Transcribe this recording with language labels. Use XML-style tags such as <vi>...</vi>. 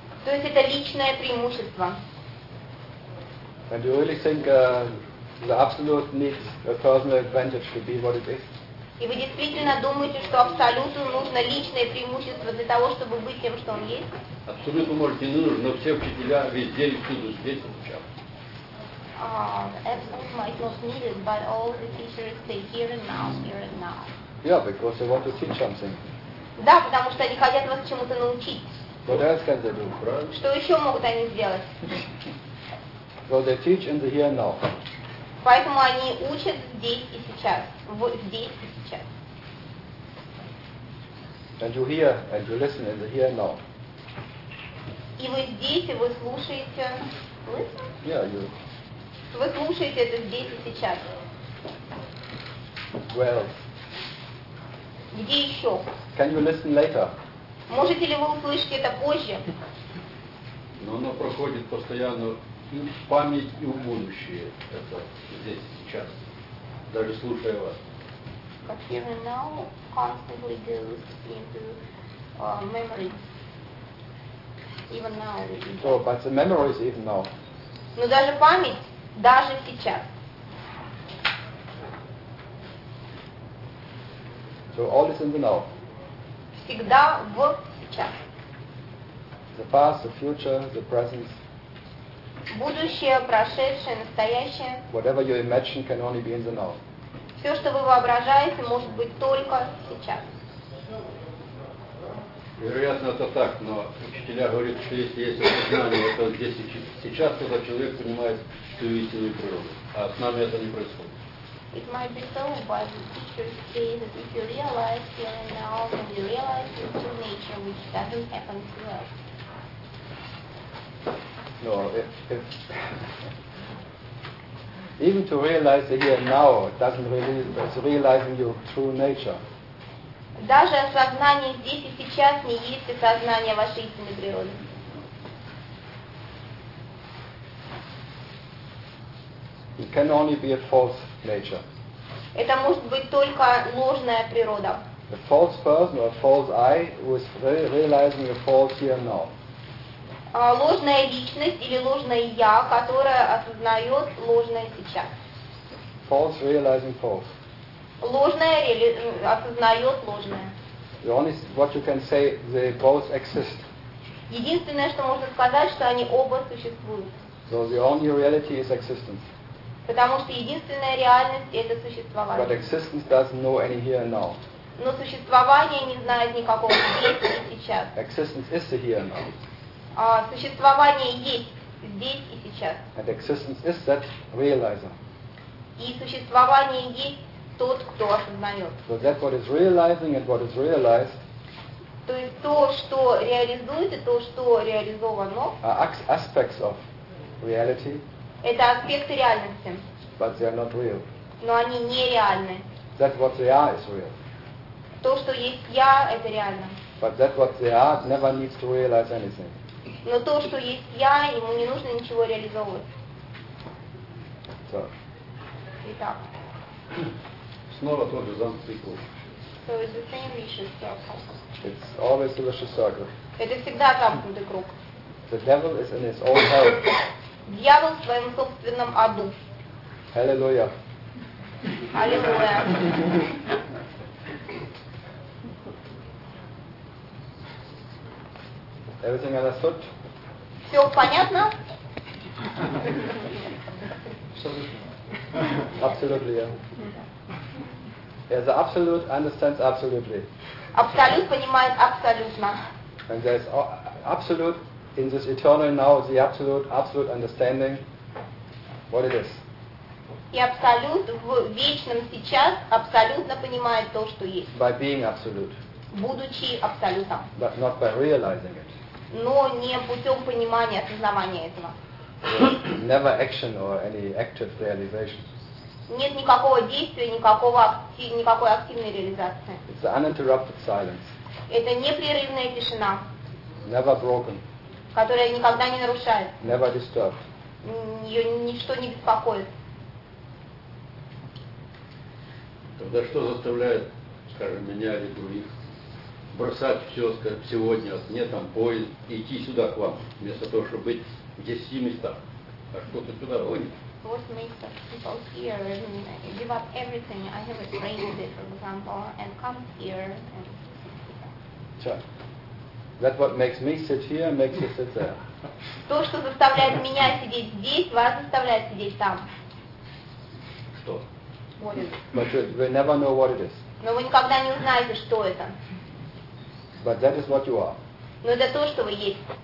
<ru>То есть это личное преимущество.</ru> <en>And you really think the absolute needs a personal advantage to be what it is?</en> <ru>И вы действительно думаете, что абсолюту нужно личное преимущество для того, чтобы быть тем, что он есть? Абсолюту может и нужно, но все учителя везде и всюду здесь сначала.</ru> <en>Absolute might not need it, but all the teachers stay here and now, here and now. Yeah, because they want to teach something.</en> <ru>Да, потому что они хотят вас чему-то научить.</ru> <en>What else can they do? Right?</en> <ru>Что еще могут они сделать?</ru> <en>So they teach in the here and now.</en> <ru>Поэтому они учат здесь и сейчас. Здесь и сейчас.</ru> <en>And you hear and you listen in the here and now.</en> <ru>И вы здесь, и вы слушаете.</ru> <en>Listen? Yeah, you.</en> <ru>Вы слушаете это здесь и сейчас.</ru> <en>Well.</en> <ru>Где еще?</ru> <en>Can you listen later?</en> <ru>Можете ли вы услышать это позже? Но оно проходит постоянно. И память и будущее это здесь сейчас, даже слушая вас.</ru> <en>But here and now constantly goes into memories. Even now. Oh, but the memories even now.</en> <ru>Но даже память даже сейчас.</ru> <en>So all is in the now.</en> <ru>Всегда в сейчас.</ru> <en>The past, the future, the present.</en> <ru>Будущее, прошедшее, настоящее.</ru> <en>Whatever you imagine can only be in the now.</en> <ru>Все, что вы воображаете, может быть только сейчас. Вероятно, это так, но учителя говорят, что если есть осознание, то здесь и сейчас, тогда человек понимает всю истинную природу. А с нами это не происходит.</ru> <en>It might be so, but the teachers say that if you realize here and now, then you realize your true nature, which doesn't happen to us. No, if even to realize the here and now doesn't really is realizing your true nature.</en> <ru>Даже осознание здесь и сейчас не есть осознание вашей истинной природы.</ru> <en>It can only be a false nature.</en> <ru>Это может быть только ложная природа.</ru> <en>A false person or a false I was realizing a false here and now.</en> <ru>Ложная личность или ложное я, которое осознает ложное сейчас.</ru> <en>False realizing false.</en> <ru>Ложное осознает ложное.</ru> <en>The only what you can say they both exist.</en> <ru>Единственное, что можно сказать, что они оба существуют.</ru> <en>So the only reality is existence.</en> <ru>Потому что единственная реальность это существование.</ru> <en>But existence doesn't know any here and now.</en> <ru>но существование не знает никакого здесь и сейчас.</ru> <en>Existence is here and now.</en> <ru>Существование есть здесь и сейчас.</ru> <en>And existence is that realizer.</en> <ru>И существование есть тот, кто осознает.</ru> <en>So that what is realizing and what is realized.</en> <ru>То есть то, что реализуется, то, что реализовано.</ru> <en>Aspects of reality.</en> <ru>Это аспекты реальности.</ru> <en>But they are not real.</en> <ru>Но они нереальны.</ru> <en>That what they are is real.</en> <ru>То, что есть я, это реально.</ru> <en>But that what they are never needs to realize anything.</en> <ru>Но то, что есть я, ему не нужно ничего реализовывать.</ru> <en>So.</en> <ru>Итак. Снова тот же замкнутый круг.</ru> <en>So it's the same vicious circle. It's always a vicious circle.</en> <ru>Это всегда замкнутый круг.</ru> <en>The devil is in his own hell.</en> <ru>Дьявол в своем собственном аду.</ru> <en>Hallelujah. Hallelujah. Everything understood?</en> <ru>Все понятно?</ru> <en>Absolutely. Yeah. Yeah, the absolute understands absolutely.</en> <ru>Абсолют понимает абсолютно.</ru> <en>And there is absolute in this eternal now, the absolute understanding what it is.</en> <ru>И абсолют в вечном сейчас абсолютно понимает то, что есть.</ru> <en>By being absolute.</en> <ru>Будучи абсолютом.</ru> <en>But not by realizing it.</en> <ru>Но не путем понимания, осознавания этого.</ru> <en>Never action or any active realization.</en> <ru>Нет никакого действия, никакой активной реализации.</ru> <en>It's the uninterrupted silence.</en> <ru>Это непрерывная тишина.</ru> <en>Never broken.</en> <ru>Которая никогда не нарушает.</ru> <en>Never disturbed.</en> <ru>Ее ничто не беспокоит. Тогда что заставляет, скажем, меня или других бросать все, сказать, сегодня, мне там поезд, идти сюда к вам, вместо того, чтобы быть в 10 местах, а что-то туда гонит?</ru> <en>What makes the people here and give up everything? I have a train today, for example, and come here and... That what makes me sit here makes you sit there.</en> <ru>То, что заставляет меня сидеть здесь, вас заставляет сидеть там. Что?</ru> <en>But we never know what it is.</en> <ru>Но вы никогда не узнаете, что это.</ru> <en>But that is what you are.</en> <ru>Но это то, что вы есть.</ru>